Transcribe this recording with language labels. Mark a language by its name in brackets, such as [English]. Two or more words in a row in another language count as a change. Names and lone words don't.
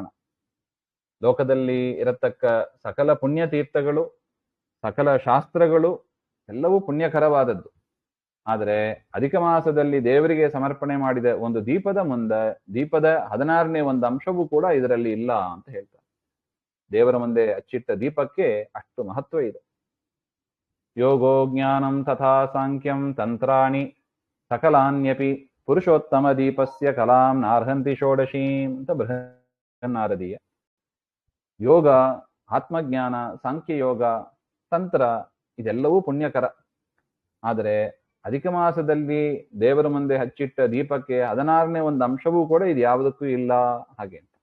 [Kannada] ಲೋಕದಲ್ಲಿ ಇರತಕ್ಕ ಸಕಲ ಪುಣ್ಯ ತೀರ್ಥಗಳು, ಸಕಲ ಶಾಸ್ತ್ರಗಳು ಎಲ್ಲವೂ ಪುಣ್ಯಕರವಾದದ್ದು. ಆದರೆ ಅಧಿಕ ಮಾಸದಲ್ಲಿ ದೇವರಿಗೆ ಸಮರ್ಪಣೆ ಮಾಡಿದ ಒಂದು ದೀಪದ ಮುಂದೆ, ದೀಪದ 16ನೇ ಒಂದು ಅಂಶವೂ ಕೂಡ ಇದರಲ್ಲಿ ಇಲ್ಲ ಅಂತ ಹೇಳ್ತಾರೆ. ದೇವರ ಮುಂದೆ ಹಚ್ಚಿಟ್ಟ ದೀಪಕ್ಕೆ ಅಷ್ಟು ಮಹತ್ವ ಇದೆ. [Sanskrit] ಯೋಗೋ ಜ್ಞಾನಂ ತಥಾ ಸಾಂಖ್ಯಂ ತಂತ್ರಾಣಿ ಸಕಲಾನ್ಯಪಿ ಪುರುಷೋತ್ತಮ ದೀಪಸ್ಯ ಕಲಾಂ ನಾರ್ಹಂತಿ ಷೋಡಶೀಂ [Kannada] ಅಂತ ಬೃಹನ್ನಾರದೀಯ. ಯೋಗ, ಆತ್ಮಜ್ಞಾನ, ಸಾಂಖ್ಯಯೋಗ, ತಂತ್ರ ಇದೆಲ್ಲವೂ ಪುಣ್ಯಕರ. ಆದರೆ ಅಧಿಕ ಮಾಸದಲ್ಲಿ ದೇವರ ಮುಂದೆ ಹಚ್ಚಿಟ್ಟ ದೀಪಕ್ಕೆ 16ನೇ ಒಂದು ಅಂಶವೂ ಕೂಡ ಇದು ಯಾವುದಕ್ಕೂ ಇಲ್ಲ ಹಾಗೆ ಅಂತ.